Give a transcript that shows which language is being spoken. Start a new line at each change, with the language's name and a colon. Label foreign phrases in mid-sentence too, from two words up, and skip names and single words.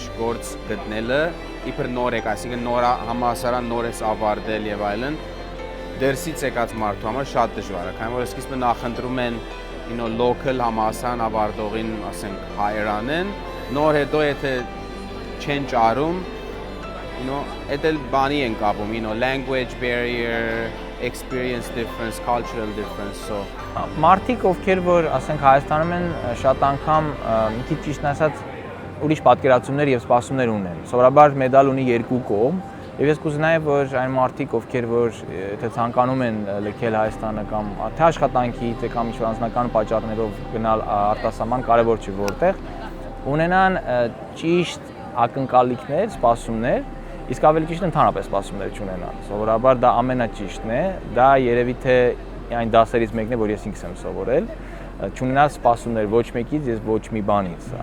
Armenian: գործ գտնելը իբր նոր եք, այսինքն նոր համալսարան նոր ես ավարտել եւ այլն, դերսից եկած մարդու համար շատ դժվար է, քանի որ սկիզբը նախընտրում են local համալսարան ավարտողին, ասենք, hire անեն, նոր հետո եթե չեն ճարում, այդ էլ բանի են կապում,
English: language barrier, experience difference, cultural difference, so
Armenian: Մարդիկ, ովքեր որ ասենք Հայաստանում են, շատ անգամ մի քիչ ճիշտ ասած ուրիշ պատկերացումներ եւ սպասումներ ունեն։ Սովորաբար մեդալ ունի երկու կողմ, եւ ես կուզենայի, որ այն մարդիկ, ովքեր որ եթե ցանկանում են լքել Հայաստանը կամ թե աշխատանքի, թե կամ ինչ-որ անձնական պատճառներով գնալ արտասահման, կարեւոր չի որտեղ, ունենան ճիշտ ակնկալիքներ, սպասումներ, իսկ ավելի ճիշտ ընդհանրապես սպասումներ չունենան։ Սովորաբար դա ամենաճիշտն է, դա երևի թե այն դասերից մեկն է, որ ես ինքս եմ սովորել, չունենալ սպասումներ ոչ մեկից, ես ոչ մի բանից։